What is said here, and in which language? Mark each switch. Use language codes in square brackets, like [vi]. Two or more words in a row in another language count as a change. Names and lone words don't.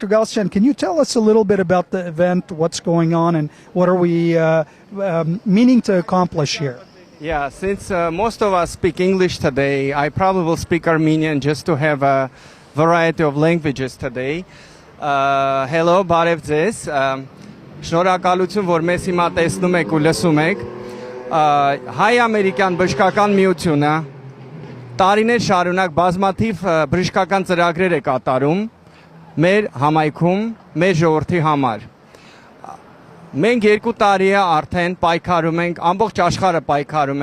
[en] Galstian, can you tell us a little bit about the event, what's going on, and what are we meaning to accomplish here? Yeah, since most of us speak English today, I probably will speak Armenian just to have a variety of languages today. Hello, [hy] բարև ձեզ։ Շնորհակալություն, որ մեզ հիմա տեսնում եք ու լսում եք։ հայ-ամերիկյան բժշկական միությունը տարիներ շարունակ բազմաթիվ բժշկական ծրագրեր է կատարում մեր համայնքում, մեր ժողովրդի համար։ Մենք 2 տարի է արդեն պայքարում ենք, ամբողջ աշխարհը պայքարում